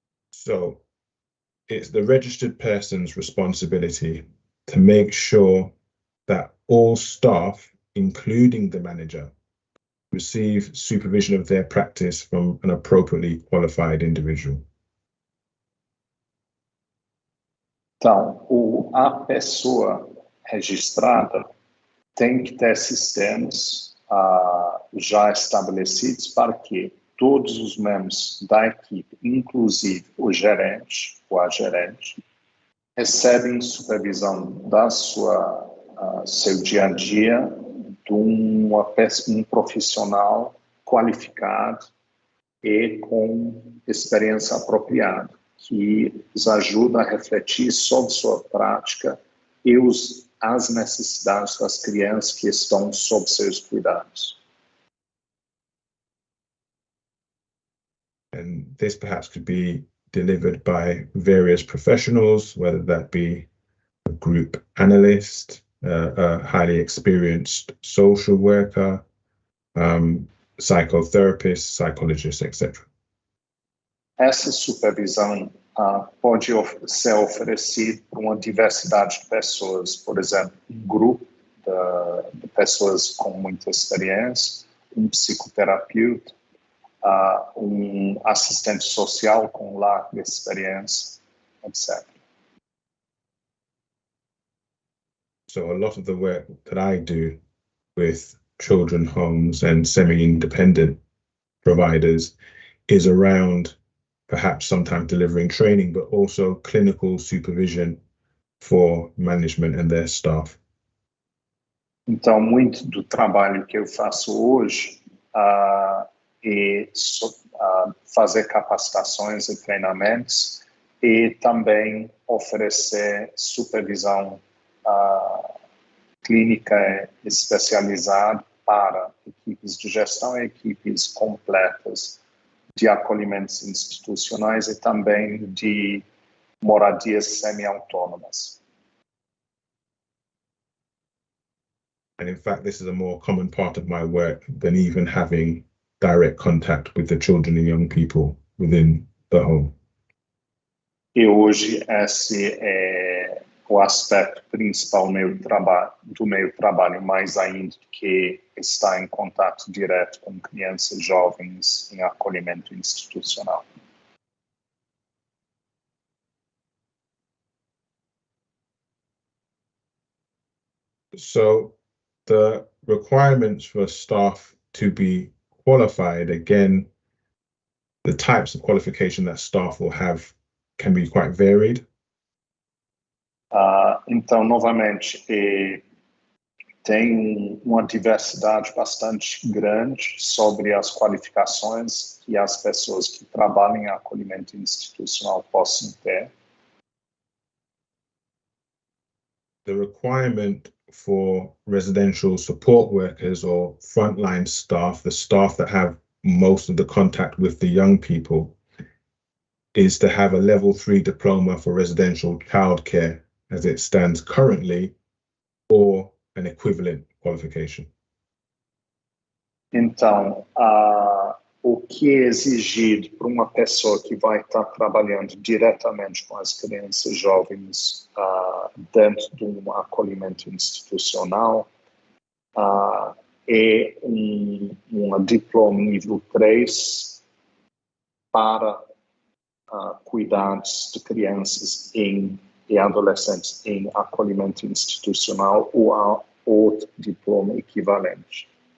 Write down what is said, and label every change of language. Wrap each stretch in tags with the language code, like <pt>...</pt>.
<en>So it's the registered person's responsibility to make sure that all staff, including the manager, receive supervision of their practice from an appropriately qualified individual.</en> <pt>Então, a pessoa registrada tem que ter sistemas já estabelecidos para que todos os membros da equipe, inclusive o gerente ou a gerente, recebem supervisão da seu dia a dia de um profissional qualificado e com experiência apropriada, que os ajuda a refletir sobre sua prática e as necessidades das crianças que estão sob seus cuidados.</pt> <en>And this perhaps could be delivered by various professionals, whether that be a group analyst, a highly experienced social worker, psychotherapist, psychologist, etc.</en> <pt>Essa supervisão pode ser oferecida por uma diversidade de pessoas, por exemplo, um grupo de pessoas com muita experiência, um psicoterapeuta, um assistente social com larga experiência, etc.</pt> <en>So a lot of the work that I do with children homes and semi-independent providers is around perhaps sometimes delivering training, but also clinical supervision for management and their staff.</en> <pt>Então, muito do trabalho que eu faço hoje é fazer capacitações e treinamentos e também oferecer supervisão clínica especializada para equipes de gestão e equipes completas de acolhimentos institucionais e também de moradias semi-autônomas.</pt> <en>And in fact, this is a more common part of my work than even having direct contact with the children and young people within the home.</en> <pt>E hoje esse é o aspecto principal do meu trabalho, mais ainda que estar em contato direto com crianças e jovens em acolhimento institucional.</pt> <en>So the requirements for staff to be qualified, again, the types of qualification that staff will have can be quite varied.</en> <pt>Então, novamente, tem uma diversidade bastante grande sobre as qualificações que as pessoas que trabalham em acolhimento institucional possam ter.</pt> <en>The requirement for residential support workers or frontline staff, the staff that have most of the contact with the young people, is to have a level 3 diploma for residential childcare as it stands currently, or an equivalent qualification.</en> <pt>Então, o que é exigido para uma pessoa que vai estar trabalhando diretamente com as crianças e jovens dentro de um acolhimento institucional é um diploma nível 3 para cuidados de crianças e adolescentes em acolhimento institucional ou há outro diploma equivalente.</pt>